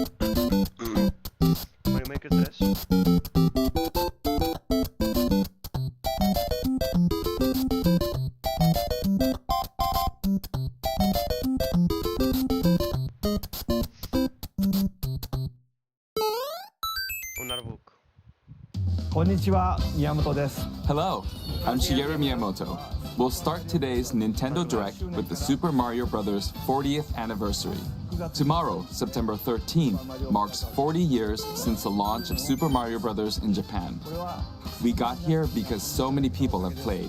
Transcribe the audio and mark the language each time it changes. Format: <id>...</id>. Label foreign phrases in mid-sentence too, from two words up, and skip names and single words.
<es>Mario Maker 3. Un artbook.</es> <ja>こんにちは、宮本です.</ja> <en>Hello, I'm Shigeru Miyamoto. We'll start today's Nintendo Direct with the Super Mario Bros. 40th anniversary. Tomorrow, September 13th, marks 40 years since the launch of Super Mario Bros. In Japan. We got here because so many people have played.</en>